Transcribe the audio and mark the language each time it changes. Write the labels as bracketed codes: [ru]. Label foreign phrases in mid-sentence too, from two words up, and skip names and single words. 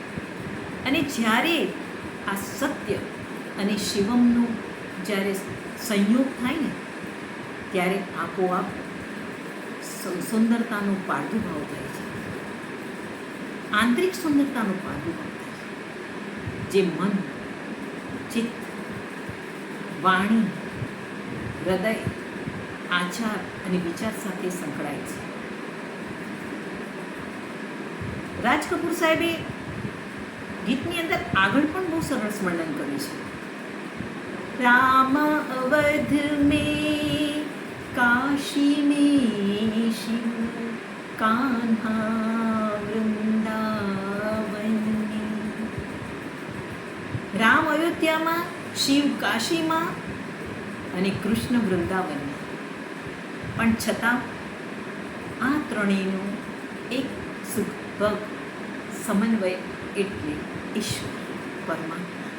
[gu] અને જ્યારે આ સત્ય અને શિવમનો જ્યારે સંયોગ થાય ને ત્યારે આપોઆપ સુંદરતાનો પ્રાદુર્ભાવ થાય છે, આંતરિક સુંદરતાનો પ્રાદુર્ભાવ થાય છે, જે મન, ચિત્ત, વાણી, હૃદય, આચાર અને વિચાર સાથે સંકળાય છે. રાજ કપૂર સાહેબે ગીતની અંદર આગળ પણ બહુ સરસ વર્ણન કર્યું છે. [hi] राम अवध में, काशी में शिव, कान्हा वृंदावन में. [gu] રામ અયોધ્યામાં, શિવ કાશીમાં અને કૃષ્ણ વૃંદાવનમાં. પણ છતાં આ ત્રણેયનો એક સુખદ સમન્વય એટલે ઈશ્વર, પરમાત્મા.